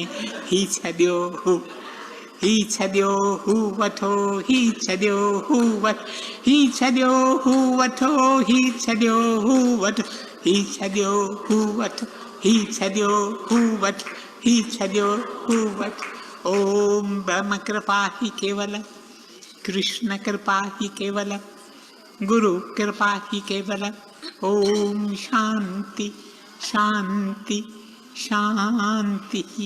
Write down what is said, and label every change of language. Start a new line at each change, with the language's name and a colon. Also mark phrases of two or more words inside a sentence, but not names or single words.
Sindhi: ही छॾियो हू, ही छॾियो हू वठो, ही छॾियो हू वठो, ही छॾियो हू वठो, ही छॾियो हू वठो, ही छॾियो हू वठो, ही छॾियो हू वठो, ही छॾियो हू वठो।
Sanskrit: ओम ब्रह्म कृपा ही केवल, कृष्ण कृपा ही केवल, गुरु कृपा ही केवल। ओम शांति शांति शांति।